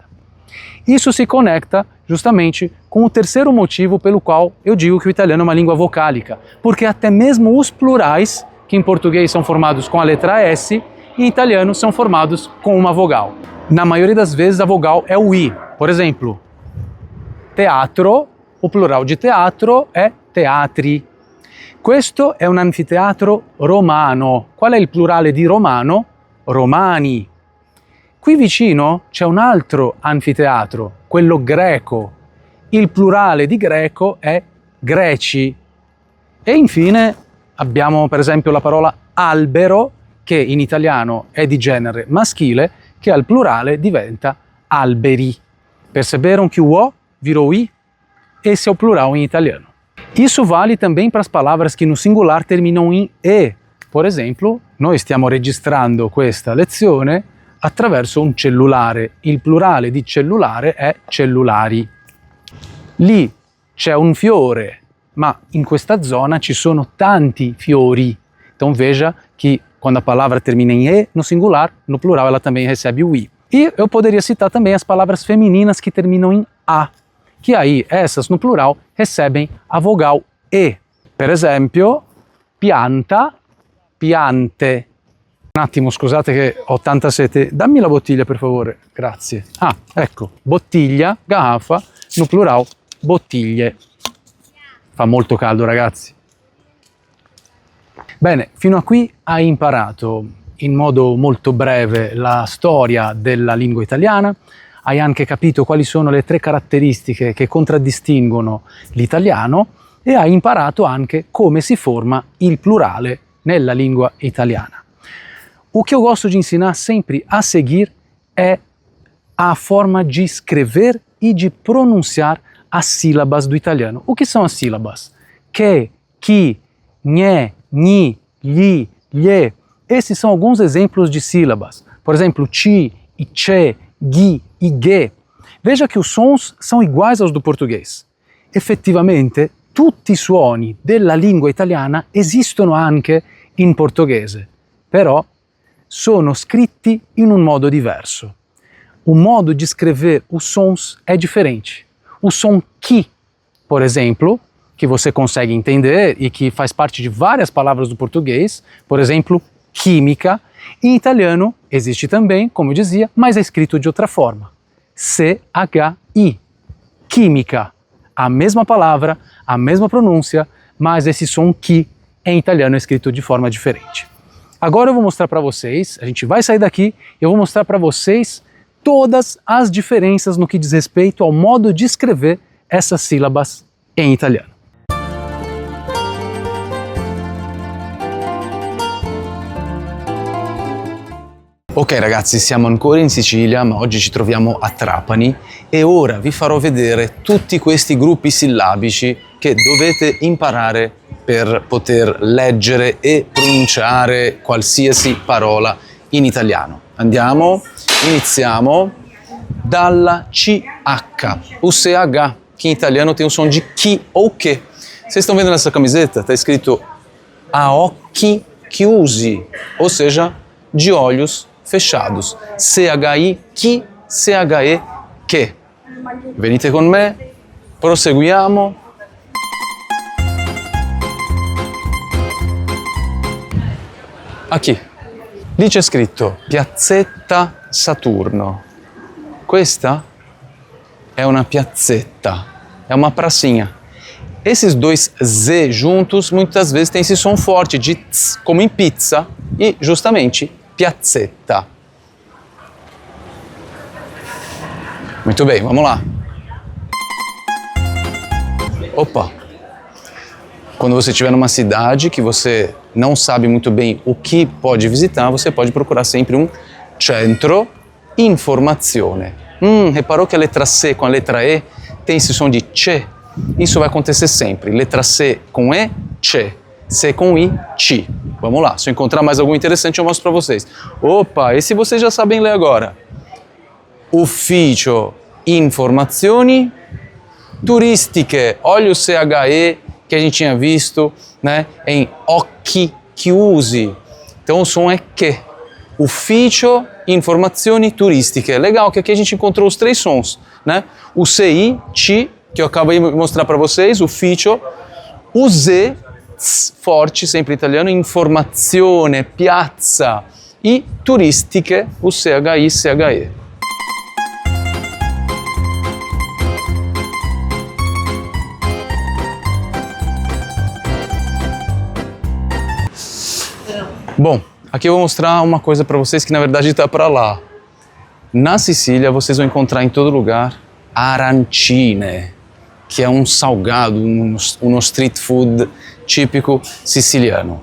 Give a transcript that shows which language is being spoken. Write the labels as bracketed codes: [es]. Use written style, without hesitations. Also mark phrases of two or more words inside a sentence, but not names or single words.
[pt] Isso se conecta justamente com o terceiro motivo pelo qual eu digo que o italiano é uma língua vocálica, porque até mesmo os plurais, que em português são formados com a letra S, em italiano são formados com uma vogal. Na maioria das vezes a vogal é o I. Por exemplo, teatro, o plural de teatro [it] è teatri. Questo è un anfiteatro romano. Qual è il plurale di romano? Romani. Qui vicino c'è un altro anfiteatro, quello greco. Il plurale di greco è greci. E infine abbiamo per esempio la parola albero, che in italiano è di genere maschile, che al plurale diventa alberi. [pt] Perceberam que o O virou I? Esse é o plural em italiano. Isso vale também para as palavras que no singular terminam em E. Por exemplo, [it] noi stiamo registrando questa lezione attraverso un cellulare. Il plurale di cellulare è cellulari. Lì c'è un fiore, ma in questa zona ci sono tanti fiori. [pt] Então veja que quando a palavra termina em E no singular, no plural ela também recebe o I. E eu poderia citar também as palavras femininas que terminam em A, que aí essas no plural recebem a vogal E. [it] Per esempio, pianta, piante. Un attimo, scusate che ho tanta sete. Dammi la bottiglia per favore, grazie. Ah, ecco, bottiglia, [pt] garrafa, no plural, [it] bottiglie. Fa molto caldo, ragazzi. Bene, fino a qui hai imparato in modo molto breve la storia della lingua italiana, hai anche capito quali sono le 3 caratteristiche che contraddistinguono l'italiano e hai imparato anche come si forma il plurale nella lingua italiana. [pt] O que eu gosto de ensinar sempre a seguir é a forma de escrever e de pronunciar as sílabas do italiano. O que são as sílabas? Que, chi, nhé, gni, gli, lhe. Esses são alguns exemplos de sílabas. Por exemplo, chi, iche, gui e ge. Veja que os sons são iguais aos do português. [it] effettivamente tutti i suoni della lingua italiana esistono anche in portoghese, però sono scritti in um modo diverso. [pt] O modo de escrever os sons é diferente. O som que, por exemplo, que você consegue entender e que faz parte de várias palavras do português, por exemplo, química, em italiano existe também, como eu dizia, mas é escrito de outra forma. C-H-I, química. A mesma palavra, a mesma pronúncia, mas esse som que em italiano é escrito de forma diferente. Agora eu vou mostrar para vocês, a gente vai sair daqui e eu vou mostrar para vocês todas as diferenças no que diz respeito ao modo de escrever essas sílabas em italiano. [it] Ok ragazzi, siamo ancora in Sicilia, ma oggi ci troviamo a Trapani e ora vi farò vedere tutti questi gruppi sillabici che dovete imparare per poter leggere e pronunciare qualsiasi parola in italiano. Andiamo, iniziamo dalla CH, [pt] o CH, que em italiano tem o som de chi ou che. Vocês estão vendo nessa camiseta? Está escrito [it] a occhi chiusi, [pt] ou seja, de olhos fechados. CHI, chi, CHE, che. [it] Venite con me, proseguiamo. Aqui, lì c'è scritto Piazzetta Saturno. [pt] Questa é uma piazzetta, é uma pracinha. Esses dois Z juntos muitas vezes tem esse som forte de tz, como em pizza, e justamente piazzetta. Muito bem, vamos lá. Opa! Quando você estiver numa cidade que você não sabe muito bem o que pode visitar, você pode procurar sempre um [it] centro informazione. [pt] Reparou que a letra C com a letra E tem esse som de che? Isso vai acontecer sempre. Letra C com E, che. C com I, chi. Vamos lá, se eu encontrar mais algum interessante eu mostro para vocês. Opa, esse vocês já sabem ler agora. [it] Ufficio Informazioni Turistiche. [pt] Olha o CHE que a gente tinha visto, né, em [it] occhi chiusi. [pt] Então o som é que. [it] Ufficio Informazioni Turistiche. [pt] Legal que aqui a gente encontrou os três sons, né? O CI, chi, que eu acabei de mostrar para vocês, ufficio. O Z, tz, forte, sempre italiano, informazione, piazza. E turistiche, o CHI, CHE. Bom, aqui eu vou mostrar uma coisa para vocês que na verdade está para lá. Na Sicília vocês vão encontrar em todo lugar arancine, que é um salgado, um street food típico siciliano.